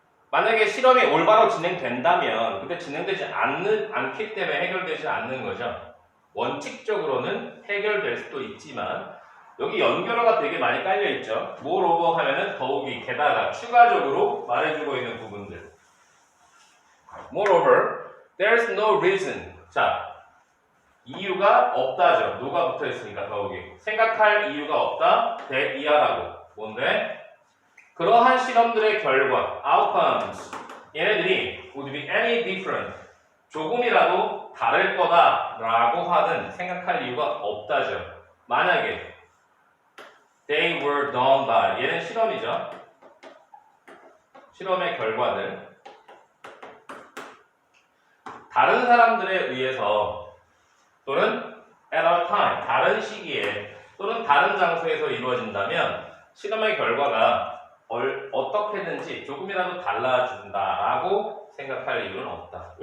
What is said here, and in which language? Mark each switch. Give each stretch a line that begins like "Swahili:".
Korean: 만약에 실험이 올바로 진행된다면 근데 진행되지 않기 때문에 해결되지 않는 거죠. 원칙적으로는 해결될 수도 있지만 여기 연결어가 되게 많이 깔려있죠. moreover 하면은 더욱이, 게다가, 추가적으로 말해주고 있는 부분들.
English: moreover, there's no reason.
Korean: 자, 이유가 없다죠. 노가 붙어있으니까 더욱이. 생각할 이유가 없다. 대이하라고. 뭔데? 그러한 실험들의 결과, outcomes, 얘네들이
English: would be any different,
Korean: 조금이라도 다를 거다라고 하는 생각할 이유가 없다죠. 만약에
English: they were done by,
Korean: 얘는 실험이죠. 실험의 결과들 다른 사람들에 의해서 또는
English: at a time,
Korean: 다른 시기에 또는 다른 장소에서 이루어진다면 실험의 결과가 어떻게든지 조금이라도 달라진다라고 생각할 이유는 없다.